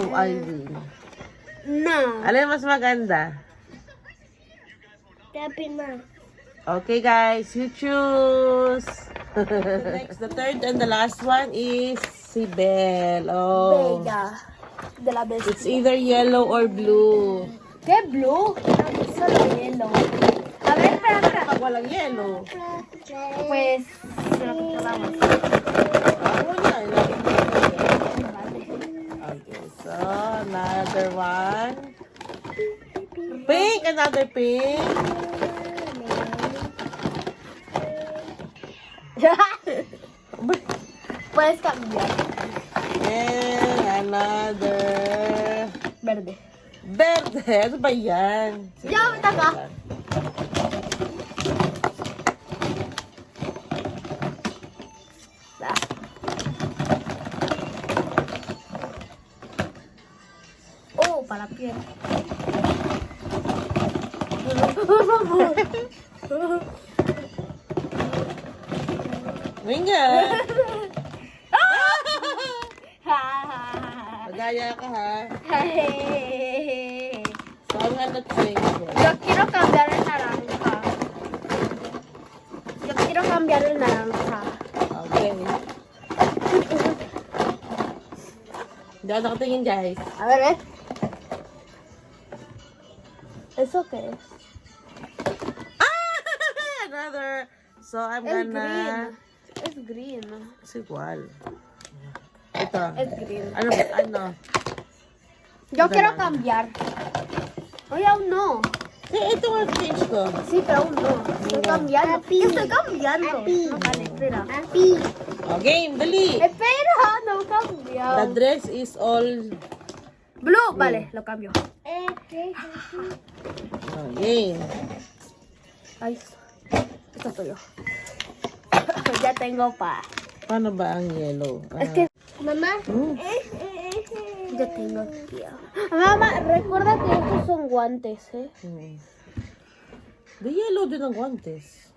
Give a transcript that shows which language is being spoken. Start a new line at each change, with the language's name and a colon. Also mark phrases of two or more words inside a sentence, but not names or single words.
Spanish: No.
Filipino: Alin mas maganda? Tapi na.
English: Okay, guys, you choose. Next, the third and the last one is si Belle. Oh.
Spanish: Bella. De la bestia.
English: It's either yellow or blue.
Spanish: ¿Qué blue? Solo yellow. A ver, espera.
Filipino: Pag walang yellow.
Spanish: Pues, se lo quitamos.
Filipino: Ako na, ilagay mo na yellow.
English: Okay, so another one. Pink, another pink.
Spanish: Puedes cambiar.
English: And another
Spanish: Verde. verde.
Filipino: Ano ba yan?
Spanish: Ya, taka. Oh, para piel. Winga.
Filipino: Magaya ka ha. So, ang ano twinkle.
Spanish: Yo quiero cambiar el naranja. Yo quiero cambiar el naranja.
English: Okay.
Filipino: Hindi ako nakatingin, guys.
Spanish: A ver, ¿eh? ¿Eso qué es?
English: Another. So, I'm
Spanish: Es
English: gonna... green.
Spanish: Es green. Es igual.
Filipino: Ito.
Spanish: Es green.
Filipino: Ano ba? Ano?
Spanish: Yo quiero
English: Banana.
Spanish: cambiar. Oye, aún no.
Filipino: Ito nga change ko.
Spanish: Sí, pero aún no. Estoy Mira. cambiando. Estoy cambiando. No, vale, espera.
Filipino: O, game, dali.
Spanish: Espera, no
English: The
Spanish: cambio.
English: dress is all... Blue,
Spanish: vale, lo cambio.
English: Oh, game.
Spanish: Ay, esto es tuyo. Ya tengo pa.
Filipino: Paano ba ang yellow?
Spanish: Es que, mamá, Hmm. yo tengo aquí. Mamá, recuerda que estos son guantes, ¿eh?
English: The yellow
Filipino: din ang guantes.